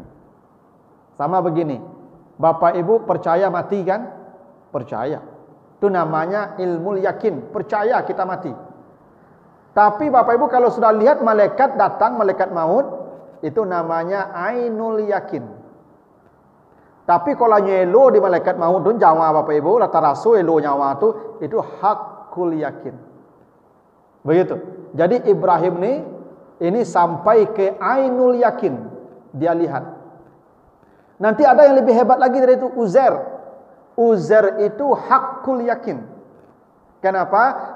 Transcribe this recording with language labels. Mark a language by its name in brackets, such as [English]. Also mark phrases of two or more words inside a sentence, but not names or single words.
[Indonesian] Sama begini, Bapak Ibu percaya mati kan? Percaya. Itu namanya [Arabic] ilmu yakin, [Indonesian] percaya kita mati. Tapi Bapak Ibu kalau sudah lihat malaikat datang, malaikat maut, itu namanya [Arabic] ainul yakin. [Minangkabau] Tapi kalau nyelo di malaikat maut tu nyawa Bapak Ibu, rata rasu elo nyawa tu, [Indonesian] itu [Arabic] hakul yakin. [Indonesian] Begitu. Jadi Ibrahim ini sampai ke [Arabic] ainul yakin, [Indonesian] dia lihat. Nanti ada yang lebih hebat lagi dari itu, Uzair. Uzair itu [Arabic] hakul yakin. [Indonesian] Kenapa?